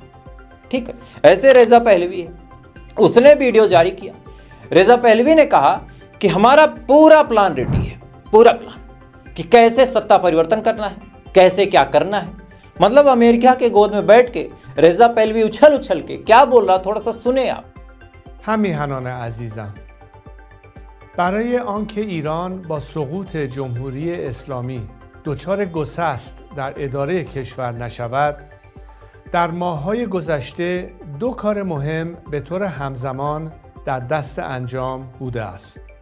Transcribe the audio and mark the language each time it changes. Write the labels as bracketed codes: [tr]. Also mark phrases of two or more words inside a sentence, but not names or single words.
[hi] ठीक है, ऐसे रेजा पहलवी है, उसने वीडियो जारी किया। रेजा पहलवी ने कहा कि हमारा पूरा [en] plan ready [hi] है, पूरा प्लान कि कैसे सत्ता परिवर्तन करना है, कैसे क्या करना है। मतलब अमेरिका के गोद में बैठ के रेजा पहलवी उछल उछल के क्या बोल रहा, थोड़ा सा सुने आप। [fa] همیهنان عزیزم، برای آنکه ایران با سقوط جمهوری اسلامی دچار گسست در اداره کشور نشود، در ماه‌های گذشته دو کار مهم به طور همزمان در دست انجام بوده است.